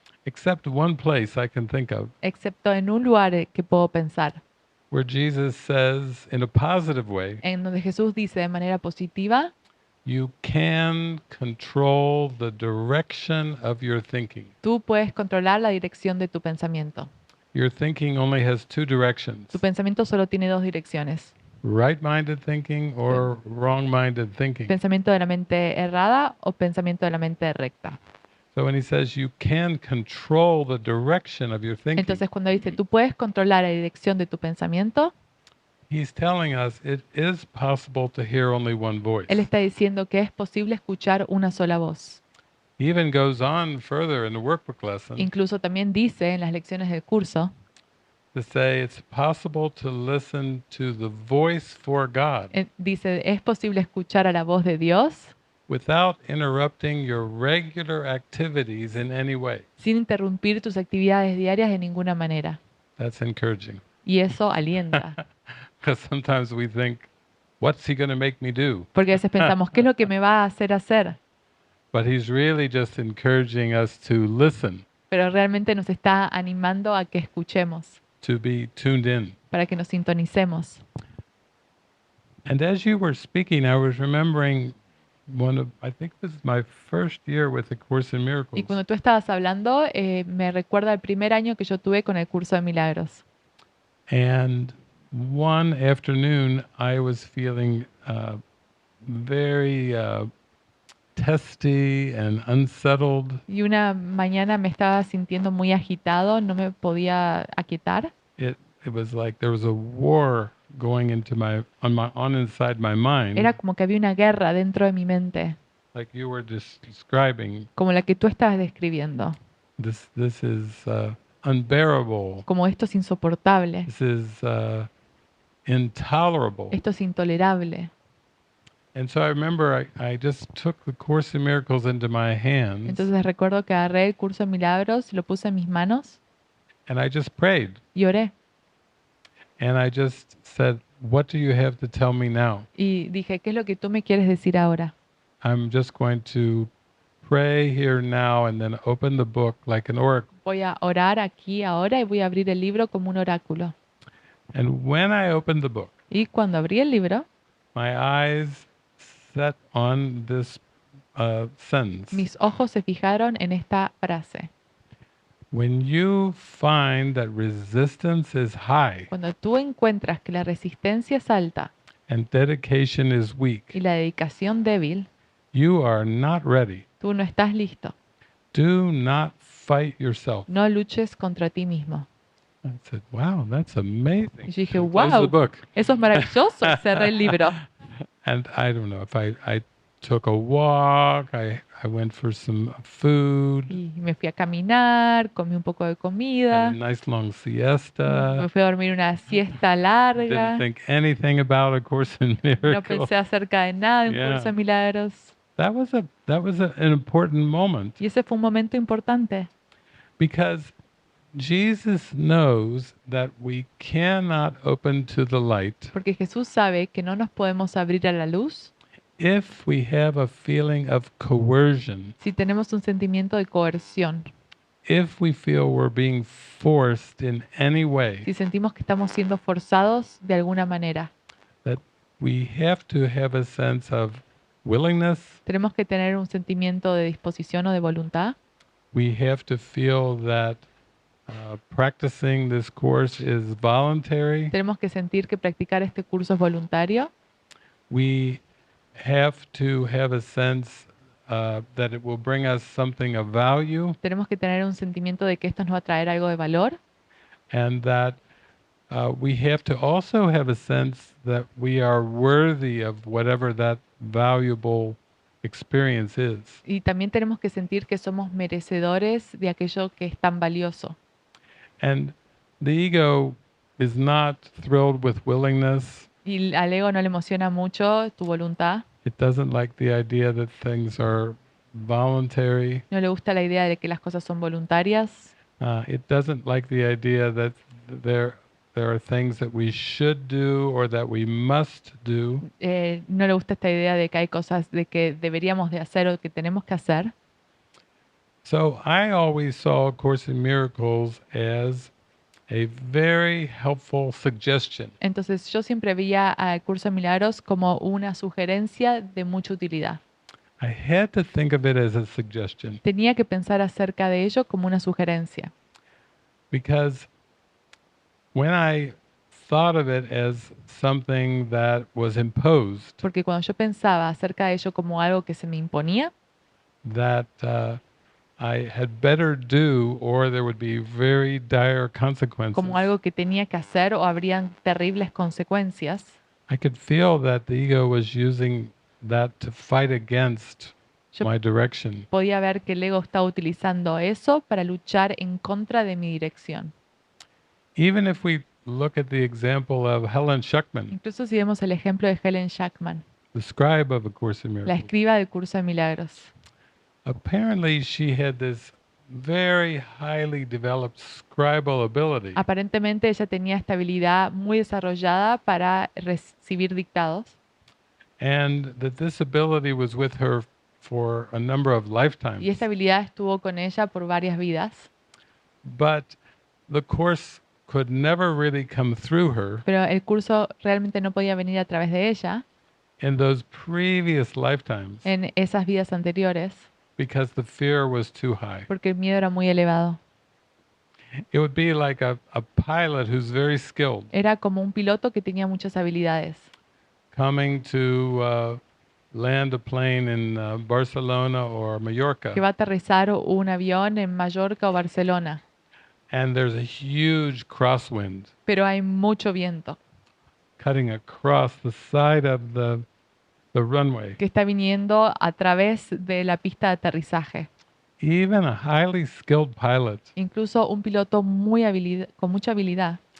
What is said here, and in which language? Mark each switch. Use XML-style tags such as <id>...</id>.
<en>except one place I can think of,</en> <es>excepto en un lugar que puedo pensar,</es> <en>where Jesus says in a positive way,</en> <es>en donde Jesús dice de manera positiva,</es> <en>you can control the direction of your thinking.</en> <es>tú puedes controlar la dirección de tu pensamiento.</es> <en>Your thinking only has two directions,</en> <es>Tu pensamiento solo tiene dos direcciones,</es> <en>right-minded thinking or wrong-minded thinking.</en> <es>pensamiento de la mente errada o pensamiento de la mente recta.</es> <en>So when he says you can control the direction of your thinking,</en> <es>Entonces cuando dice tú puedes controlar la dirección de tu pensamiento,</es> <en>he's telling us it is possible to hear only one voice.</en> <es>él está diciendo que es posible escuchar una sola voz.</es> <en>He even goes on further in the workbook lesson</en> <es>Incluso también dice en las lecciones del curso,</es> <en>to say it's possible to listen to the voice for God</en> <es>dice, es posible escuchar a la voz de Dios</es> <en>without interrupting your regular activities in any way.</en> <es>sin interrumpir tus actividades diarias de ninguna manera.</es> <en>That's encouraging.</en> <es>Y eso alienta,</es> <en>Because sometimes we think, what's he going to make me do?</en> <es>porque a veces pensamos, ¿qué es lo que me va a hacer hacer?</es> <en>But he's really just encouraging us to listen,</en> <es>Pero realmente nos está animando a que escuchemos,</es> <en>to be tuned in.</en> <es>para que nos sintonicemos.</es> <en>And as you were speaking, I was remembering I think this is my first year with A Course in</en> <es>Y</es> <en>Miracles.</en> <es>cuando tú estabas hablando, me recuerda el primer año que yo tuve con el curso de milagros.</es> <en>And one afternoon, I was feeling very testy and unsettled.</en> <es>Y una mañana me estaba sintiendo muy agitado, no me podía aquietar.</es> <en>It was like there was a war going into inside my mind,</en> <es>Era como que había una guerra dentro de mi mente,</es> <en>like you were describing.</en> <es>como la que tú estabas describiendo.</es> <en>This is unbearable.</en> <es>Como esto es insoportable,</es> <en>This is intolerable.</en> <es>esto es intolerable.</es> <en>And so I remember I just took the Course in Miracles into my hands</en> <es>Entonces recuerdo que agarré el curso de milagros, lo puse en mis manos</es> <en>and I just prayed.</en> <es>y oré.</es> <en>And I just said, what do you have to tell me now?</en> <es>Y dije, ¿qué es lo que tú me quieres decir ahora?</es> <en>I'm just going to pray here now and then open the book like an oracle.</en> <es>Voy a orar aquí ahora y voy a abrir el libro como un oráculo.</es> <en>And when I opened the book,</en> <es>Y cuando abrí el libro,</es> <en>my eyes set on this sentence.</en> <es>mis ojos se fijaron en esta frase.</es> <en>When you find that resistance is high</en> <es>Cuando tú encuentras que la resistencia es alta</es> <en>and dedication is weak,</en> <es>y la dedicación débil,</es> <en>you are not ready.</en> <es>tú no estás listo.</es> <en>Do not fight yourself.</en> <es>No luches contra ti mismo.</es> <en>I said, wow, that's amazing.</en> <es>Y yo dije,</es> <en>And close the wow, book.</en> <es>eso es maravilloso. Cerré el libro.</es> <en>And I don't know if I took a walk, I went for some food,</en> <es>Y me fui a caminar, comí un poco de</es> <en>had</en> <es>comida,</es> <en>a nice long</en> <es>me</es> <en>siesta,</en> <es>fui a dormir una siesta</es> <en>didn't</en> <es>larga,</es> <en>think anything about A Course in</en> <es>no</es> <en>Miracles.</en> <es>pensé acerca de nada en</es> <en>Yeah.</en> <es>curso de milagros.</es> <en>That was an important moment</en> <es>Y ese fue un momento importante,</es> <en>because Jesus knows that we cannot open to the light</en> <es>porque Jesús sabe que no nos podemos abrir a la luz</es> <en>if we have a feeling of coercion,</en> <es>si tenemos un sentimiento de coerción,</es> <en>if we feel we're being forced in any way,</en> <es>si sentimos que estamos siendo forzados de alguna manera.</es> <en>that we have to have a sense of willingness.</en> <es>Tenemos que tener un sentimiento de disposición o de voluntad.</es> <en>We have to feel that practicing this course is voluntary.</en> <es>Tenemos que sentir que practicar este curso es voluntario.</es> <en>We have to have a sense that it will bring us something of value,</en> <es>Tenemos que tener un sentimiento de que esto nos va a traer algo de valor.</es> <en>and that we have to also have a sense that we are worthy of whatever that valuable experience is.</en> <es>Y también tenemos que sentir que somos merecedores de aquello que es tan valioso.</es> <en>And the ego is not thrilled with willingness.</en> <es>Y al ego no le emociona mucho tu voluntad.</es> <en>It doesn't like the idea that things are voluntary.</en> <es>No le gusta la idea de que las cosas son voluntarias.</es> <en>It doesn't like the idea that there are things that we should do or that we must do.</en> <es>No le gusta esta idea de que hay cosas de que deberíamos de hacer o que tenemos que hacer.</es> <en>So I always saw A Course in Miracles as a very helpful suggestion.</en> <es>Entonces yo siempre veía al curso de milagros como una sugerencia de mucha utilidad.</es> <en>I had to think of it as a suggestion</en> <es>Tenía que pensar acerca de ello como una sugerencia.</es> <en>because when I thought of it as something that was imposed,</en> <es>Porque cuando yo pensaba acerca de ello como algo que se me imponía,</es> <en>that I had better do or there would be very dire consequences,</en> <es>como algo que tenía que hacer o habrían terribles consecuencias,</es> <en>I could feel that the ego was using that to fight against</en> <es>yo</es> <en>my direction.</en> <es>podía ver que el ego estaba utilizando eso para luchar en contra de mi dirección.</es> <en>Even if we look at the example of Helen Schuckman,</en> <es>Incluso si vemos el ejemplo de Helen Schuckman,</es> <en>the scribe of A Course in</en> <es>la</es> <en>Miracles,</en> <es>escriba del curso de milagros.</es> <en>apparently she had this very highly developed scribal ability.</en> <es>Aparentemente ella tenía esta habilidad muy desarrollada para recibir dictados</es> <en>And that this ability was with her for a number of</en> <es>y</es> <en>lifetimes.</en> <es>esta habilidad estuvo con ella por varias vidas,</es> <en>But the Course could never really come through her</en> <es>pero el curso realmente no podía venir a través de ella</es> <en>in those previous lifetimes</en> <es>en esas vidas anteriores</es> <en>because the fear was too high.</en> <es>porque el miedo era muy elevado.</es> <en>It would be like a pilot who's very skilled</en> <es>Era como un piloto que tenía muchas habilidades,</es> <en>coming to land a plane in Barcelona or Mallorca,</en> <es>que va a aterrizar un avión en Mallorca o Barcelona,</es> <en>and there's a huge crosswind</en> <es>pero hay mucho viento</es> <en>cutting across the side of the runway.</en> <es>que está viniendo a través de la pista de aterrizaje.</es> <en>Even a highly skilled pilot</en> <es>Incluso un piloto con mucha habilidad</es>